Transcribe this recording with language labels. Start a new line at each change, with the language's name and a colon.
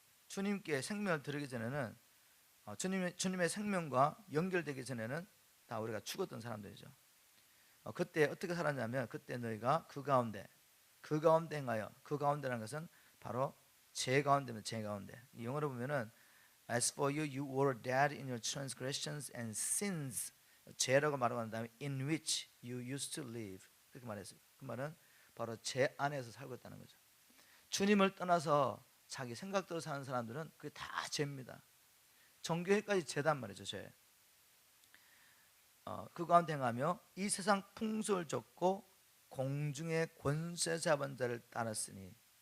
Korean: 주님께 생명을 드리기 전에는 주님의 생명과 연결되기 전에는 다 우리가 죽었던 사람들이죠. 그때 어떻게 살았냐면 그때 너희가 그 가운데 행하여, 그 가운데라는 것은 바로 죄 가운데면 죄 가운데. 이 영어로 보면은
English: As for you, you were dead in your transgressions and sins.
Korean: 죄라고 말하고 난 다음에
English: in which you used to live.
Korean: 그렇게 말했어요. 그 말은 바로 죄 안에서 살고 있다는 거죠. 주님을 떠나서 자기 생각대로 사는 사람들은 그게 다 죄입니다. 정교회까지 죄단 말이죠, 죄. 그 가운데 행하며 이 세상 풍속을 쫓고 공중의 권세 잡은 자를 따랐으니.